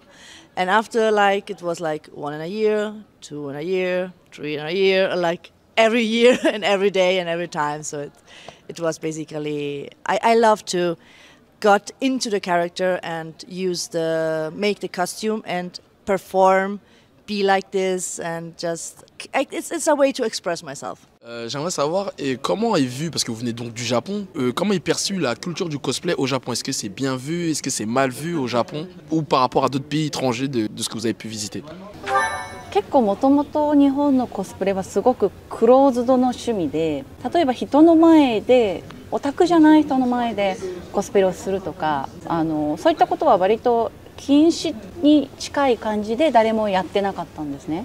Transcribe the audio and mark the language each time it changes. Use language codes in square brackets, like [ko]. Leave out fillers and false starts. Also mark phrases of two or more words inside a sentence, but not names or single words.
[en] And after like it was like 1 in a year, 2 in a year, 3 in a year, like every year and every day and every time. So it was basically, I love to got into the character and make the costume and perform, be like this, and just it's a way to express myself. [fr] J'aimerais savoir comment est vu, parce que vous venez donc du Japon, comment est perçue la culture du cosplay au Japon? Est-ce que c'est bien vu, est-ce que c'est mal vu au Japon, ou par rapport à d'autres pays étrangers de ce que vous avez pu visiter? [ja] 結構もともと日本のコスプレはすごくクローズドの趣味で、例えば人の前でオタクじゃない人の前でコスプレをするとか、そういったことは割と禁止に近い感じで誰もやってなかったんですね。